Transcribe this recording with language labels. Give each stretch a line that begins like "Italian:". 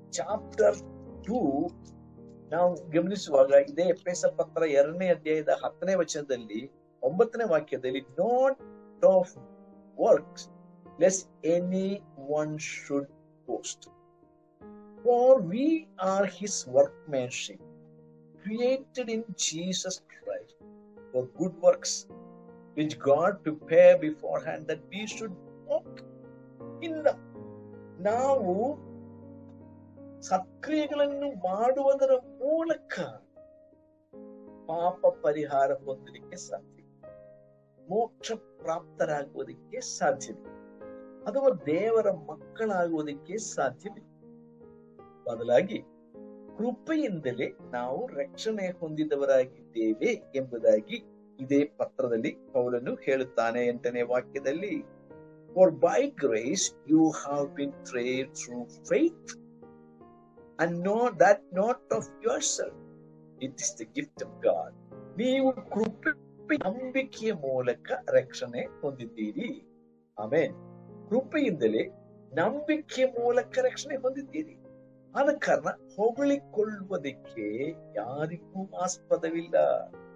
English: Chapter 2
Kannada: ನಾವು ಗಮನಿಸುವಾಗ ಇದೇ ಎಫೆಸ ಪತ್ರ 2ನೇ ಅಧ್ಯಾಯದ 10ನೇ ವಚನದಲ್ಲಿ 9ನೇ ವಾಕ್ಯದಲ್ಲಿ,
English: not of works lest anyone should boast, for we are his workmanship, created in Jesus Christ for good works, which God prepared beforehand that we should walk in them.
Kannada: ನಾವು ಸತ್ಕ್ರಿಯೆಗಳನ್ನು ಮಾಡುವುದರ ಮೂಲಕ ಪಾಪ ಪರಿಹಾರ ಹೊಂದಲಿಕ್ಕೆ ಸಾಧ್ಯ, ಮೋಕ್ಷ ಪ್ರಾಪ್ತರಾಗುವುದಕ್ಕೆ ಸಾಧ್ಯವಿಲ್ಲ, ಅಥವಾ ದೇವರ ಮಕ್ಕಳಾಗುವುದಕ್ಕೆ ಸಾಧ್ಯವಿಲ್ಲ. ಬದಲಾಗಿ ಕೃಪೆಯಿಂದಲೇ ನಾವು ರಕ್ಷಣೆ ಹೊಂದಿದವರಾಗಿದ್ದೇವೆ ಎಂಬುದಾಗಿ ಇದೇ ಪತ್ರದಲ್ಲಿ ಪೌಲನು ಹೇಳುತ್ತಾನೆ 8ನೇ ವಾಕ್ಯದಲ್ಲಿ.
English: For by grace you have been saved through faith, and know that not of yourself, it is the gift of God.
Kannada: ನೀವು ಕೃಪೆ ನಂಬಿಕೆಯ ಮೂಲಕ ರಕ್ಷಣೆ ಹೊಂದಿದ್ದೀರಿ. ಆಮೆನ್. ಕೃಪೆಯಿಂದಲೇ ನಂಬಿಕೆಯ ಮೂಲಕ ರಕ್ಷಣೆ ಹೊಂದಿದ್ದೀರಿ. ಆದ ಕಾರಣ ಹೊಗಳಿಕೊಳ್ಳುವುದಕ್ಕೆ ಯಾರಿಗೂ ಆಸ್ಪದವಿಲ್ಲ.